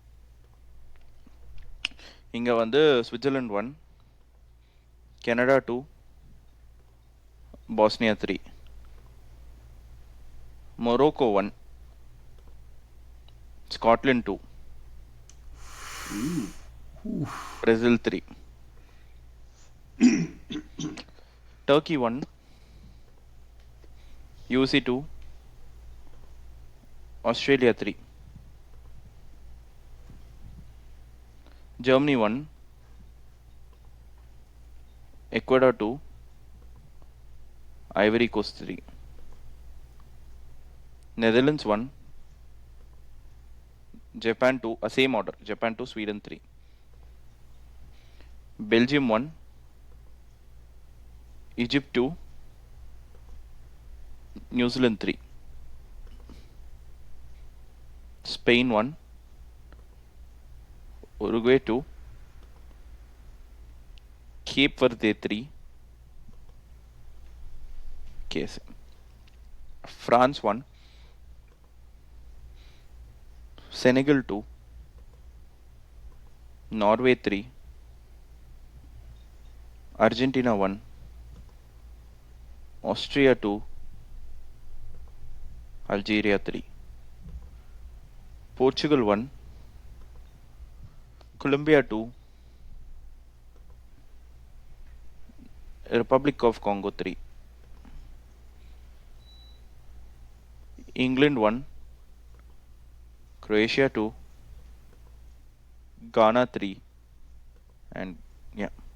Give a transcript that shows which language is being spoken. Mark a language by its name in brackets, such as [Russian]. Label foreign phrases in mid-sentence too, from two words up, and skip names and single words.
[Tamil] இங்க வந்து சுவிட்சர்லாந்து 1, கனடா 2, பாஸ்னியா 3, மொரோக்கோ 1, ஸ்காட்லாந்து 2, பிரேசில் 3, [English] Turkey 1, UC 2, Australia 3, Germany 1, Ecuador 2, Ivory Coast 3, Netherlands 1, Japan 2, same order, Japan 2, Sweden 3, Belgium 1, Egypt 2, New Zealand 3, Spain 1, Uruguay 2, Cape Verde 3, France 1, Senegal 2, Norway 3, Argentina 1, Austria 2, Algeria 3, Portugal 1, Colombia 2, Republic of Congo 3, England 1, Croatia 2, Ghana 3, and yeah,